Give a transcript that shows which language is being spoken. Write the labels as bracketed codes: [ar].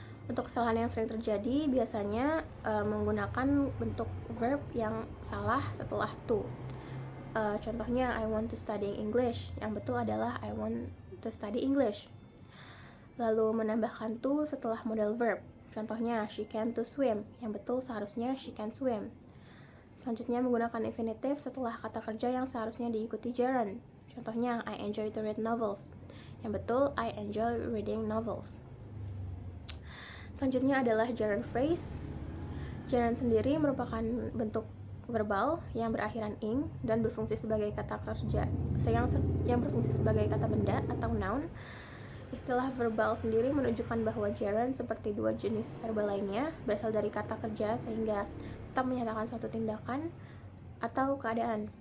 [id] Untuk kesalahan yang sering terjadi biasanya menggunakan bentuk verb yang salah setelah to. [en] Contohnya, I want to study English. [id] Yang betul adalah [en] I want to study English. [id] Lalu menambahkan to setelah modal verb. Contohnya, [en] she can to swim. [id] Yang betul seharusnya [en] she can swim. [id] Selanjutnya menggunakan infinitive setelah kata kerja yang seharusnya diikuti gerund. Contohnya, [en] I enjoy to read novels. [id] Yang betul, [en] I enjoy reading novels. [id] Selanjutnya adalah gerund phrase. Gerund sendiri merupakan bentuk verbal yang berakhiran ing dan berfungsi sebagai kata kerja yang berfungsi sebagai kata benda atau noun. Istilah verbal sendiri menunjukkan bahwa gerund seperti dua jenis verbal lainnya berasal dari kata kerja sehingga tetap menyatakan suatu tindakan atau keadaan.